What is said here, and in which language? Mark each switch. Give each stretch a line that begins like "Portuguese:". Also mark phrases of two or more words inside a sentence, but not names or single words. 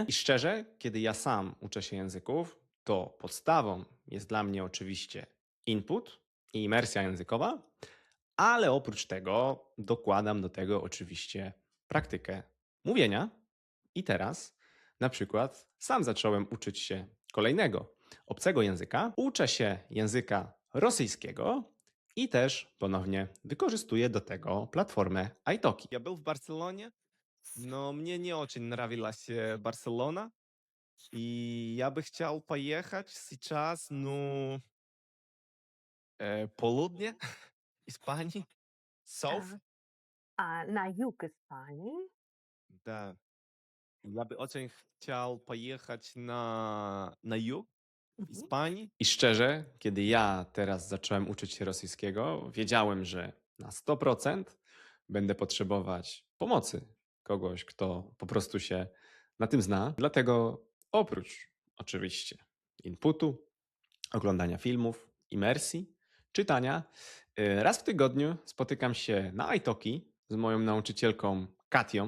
Polish: I szczerze, kiedy ja sam uczę się języków, to podstawą jest dla mnie oczywiście input i imersja językowa, ale oprócz tego dokładam do tego oczywiście praktykę mówienia. I teraz na przykład sam zacząłem uczyć się kolejnego obcego języka. Uczę się języka rosyjskiego i też ponownie wykorzystuję do tego platformę italki.
Russian: Я был в Барселоне, но мне не очень нравилась Барселона, и я бы хотел поехать сейчас, ну, полудня Испании, South, Так. На юг Испании? да. Я бы очень хотел поехать на юг Мгм. Испании.
Polish: I szczerze, kiedy ja teraz zacząłem uczyć się rosyjskiego, wiedziałem, że na 100% będę potrzebować pomocy kogoś, kto po prostu się na tym zna. Dlatego oprócz oczywiście inputu, oglądania filmów, imersji, czytania, raz w tygodniu spotykam się na italki z moją nauczycielką Katią.